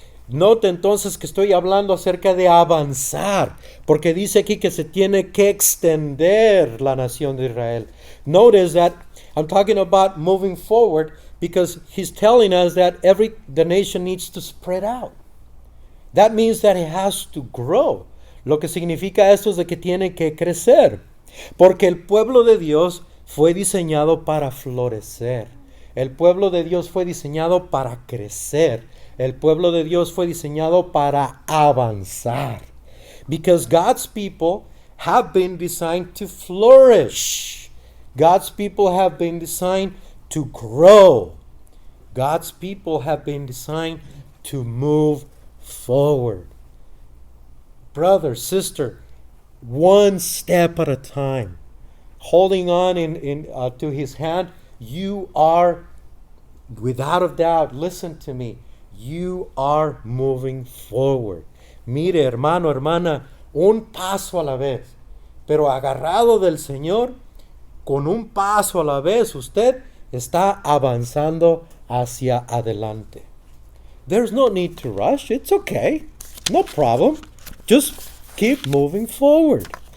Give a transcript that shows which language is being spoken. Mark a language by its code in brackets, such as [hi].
[es] Note entonces que estoy hablando acerca de avanzar, porque dice aquí que se tiene que extender la nación de Israel. [en] Notice that I'm talking about moving forward because he's telling us that the nation needs to spread out. That means that it has to grow. [es] Lo que significa esto es de que tiene que crecer. Porque el pueblo de Dios fue diseñado para florecer. El pueblo de Dios fue diseñado para crecer. El pueblo de Dios fue diseñado para avanzar. [en] Because God's people have been designed to flourish. God's people have been designed to grow. God's people have been designed to move forward. Brother, sister, one step at a time. Holding on to his hand, you are, without a doubt, listen to me, you are moving forward. [es] Mire, hermano, hermana, un paso a la vez, pero agarrado del Señor, con un paso a la vez, usted está avanzando hacia adelante. [en] There's no need to rush. It's okay. No problem. Just keep moving forward.